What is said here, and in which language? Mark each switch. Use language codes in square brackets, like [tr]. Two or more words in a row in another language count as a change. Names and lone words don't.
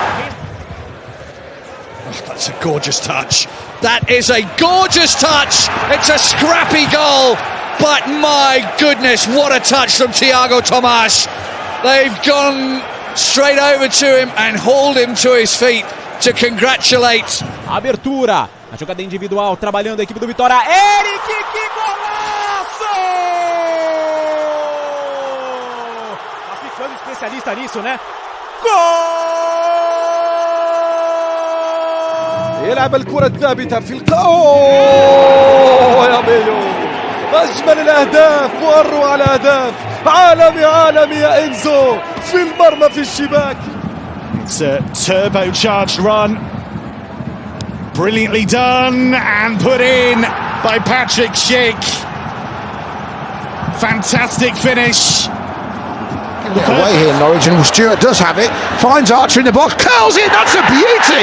[en] Oh, that's a gorgeous touch. That is a gorgeous touch. It's a scrappy goal. But my goodness, what a touch from Thiago Tomas. They've gone straight over to him and hauled him to his feet to congratulate. [pt] Abertura, a jogada individual, trabalhando a equipe do Vitória. Eric, que golaço! Tá ficando especialista nisso, né? Gol! [ar] يلعب الكرة الثابتة في أوه يا ميو، أجمل الأهداف وأروع الأهداف، عالمي يا إنزو في المرمى في الشباك. [en] It's a turbocharged run, brilliantly done and put in by Patrick Schick. Fantastic finish. Look away here, Norwich, and Stewart does have it, finds Archer in the box, curls it, that's a beauty!